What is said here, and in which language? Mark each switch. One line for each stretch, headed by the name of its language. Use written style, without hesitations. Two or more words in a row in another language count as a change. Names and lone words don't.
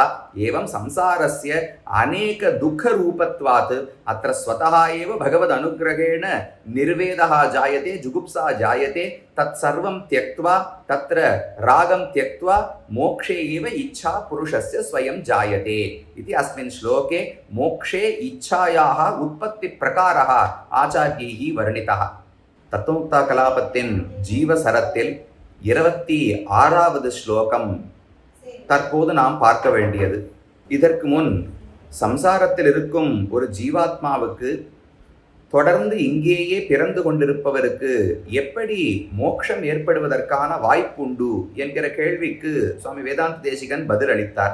Sanskrit: एवं संसारस्य अनेक दुःखरूपत्वात् अत्र स्वतः एव भगवदनुग्रहेण निर्वेदः जायते, जुगुप्सा जायते, तत्सर्वं त्यक्त्वा तत्र रागं त्यक्त्वा मोक्षे एव इच्छा पुरुषस्य स्वयं जायते इति अस्मिन् श्लोके मोक्षे इच्छायाः उत्पत्तिप्रकारः आचार्यैः वर्णितः।
Tamil: தத்துவமுக்தா கலாபத்தின் ஜீவசரத்தில் 26வது ஸ்லோகம் தற்போது நாம் பார்க்க வேண்டியது. இதற்கு முன் சம்சாரத்தில் இருக்கும் ஒரு ஜீவாத்மாவுக்கு தொடர்ந்து இங்கேயே பிறந்து கொண்டிருப்பவருக்கு எப்படி மோட்சம் ஏற்படுவதற்கான வாய்ப்புண்டு என்கிற கேள்விக்கு சுவாமி வேதாந்த தேசிகன் பதில் அளித்தார்.